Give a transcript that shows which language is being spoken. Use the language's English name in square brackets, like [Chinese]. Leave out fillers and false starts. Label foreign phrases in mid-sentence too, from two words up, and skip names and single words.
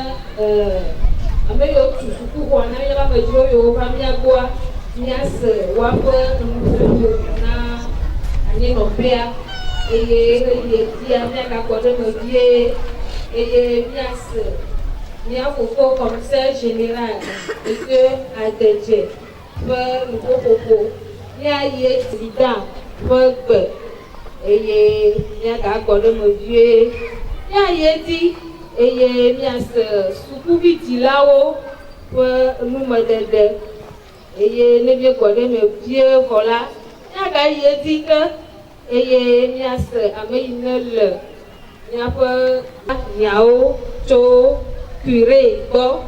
[Ewe] ame yiwo tu sukuxɔ na míaƒe amedzro yiwo va mía gbɔa míase woaƒe nuƒoƒo na anyinɔƒea eye ɣeyiɣia míagakpɔ ɖe me vie eye míase mía fofo [French] commissaire général monsieur [Ewe] Adedze ƒe nuƒoƒo míayi président ƒe gbe eye míagagbɔ ɖe me vie míayi edzi eye míase sukuvidzilawo ƒe numeɖeɖe eye ne míegbɔ ɖe me vie vɔ la míagayi edzi ke eye míase ame yi ne le míaƒe nyawo tso curé gbɔ